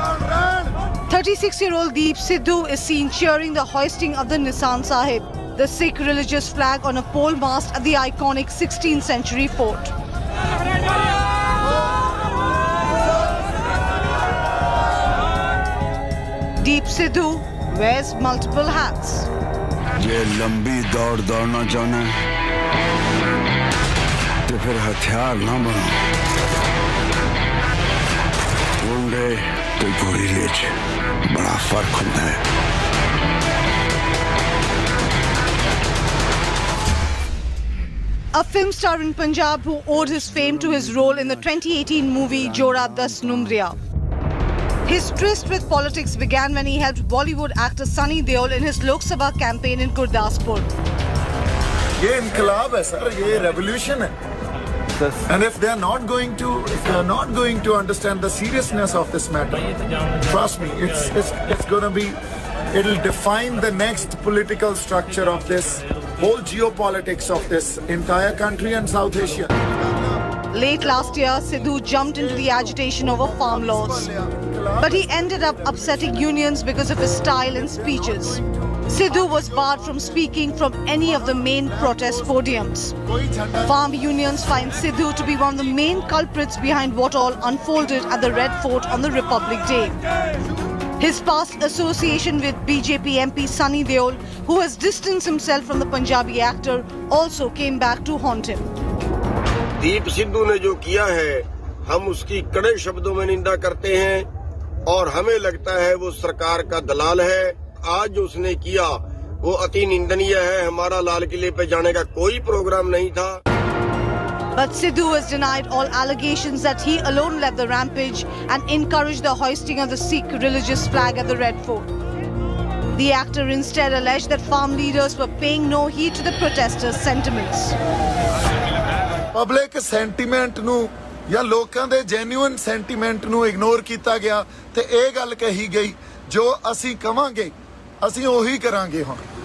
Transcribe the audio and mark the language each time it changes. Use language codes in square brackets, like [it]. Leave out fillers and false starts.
[en] "36-year-old Deep Sidhu is seen cheering the hoisting of the Nisan Sahib, the Sikh religious flag on a pole mast at the iconic 16th century fort. Deep Sidhu wears multiple hats. [hi] ये लंबी दौड़ दौड़ना चाहना है तो फिर हथियार ना बनो, गुंडे तो गोली ले, बड़ा फर्क होता है। [en] A film star in Punjab who owed his fame to his role in the 2018 movie Jora Das Numriya. His tryst with politics began when he helped Bollywood actor Sunny Deol in his Lok Sabha campaign in Gurdaspur. [hi] ये इनकलाब है sir, ये revolution है। [en] And if they are not going to understand the seriousness of this matter, trust me, it's going to be, it'll define the next political structure of this whole geopolitics of this entire country and South Asia. Late last year, Sidhu jumped into the agitation over farm laws, but he ended up upsetting unions because of his style and speeches. Sidhu was barred from speaking from any of the main protest podiums. Farm unions find Sidhu to be one of the main culprits behind what all unfolded at the Red Fort on the Republic Day. His past association with BJP MP Sunny Deol, who has distanced himself from the Punjabi actor, also came back to haunt him. [hi] Deep Sidhu ने जो किया है, हम उसकी कड़े शब्दों में निंदा करते हैं और हमें लगता है वो सरकार का दलाल है। आज जो उसने किया वो अति निंदनीय है। हमारा लाल किले पे जाने का कोई प्रोग्राम नहीं था। [en] But Sidhu has denied all allegations that he alone led the rampage and encouraged the hoisting of the Sikh religious flag at the Red Fort. The actor instead alleged that farm leaders were paying no heed to the protesters' sentiments. [pa] Public sentiment ਨੂੰ ਜਾਂ ਲੋਕਾਂ ਦੇ genuine sentiment ਨੂੰ ignore ਕੀਤਾ ਗਿਆ ਤੇ ਇਹ ਗੱਲ ਕਹੀ ਗਈ ਜੋ ਅਸੀਂ ਕਵਾਂਗੇ ਅਸੀਂ ਉਹੀ ਕਰਾਂਗੇ ਹੁਣ।